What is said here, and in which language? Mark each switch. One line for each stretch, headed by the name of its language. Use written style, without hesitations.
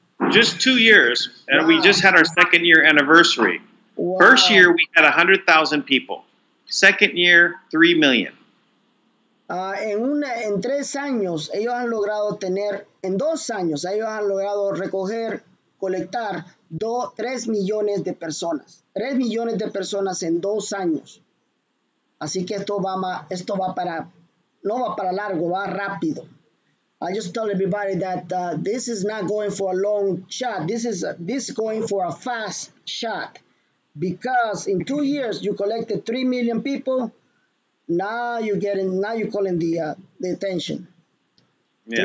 English: Just 2 years, and we just had our second year anniversary. Wow. First year, we had 100,000 people. Second year, 3 million.
Spanish: En 3 años, ellos han logrado en 2 años, ellos han logrado colectar 3 millones de personas. 3 millones de personas en 2 años. Así que no va para largo, va rápido.
English: I just tell everybody that this is not going for a long shot. This is going for a fast shot. Because in 2 years, you collected 3 million people. Now you're calling the attention. Yeah.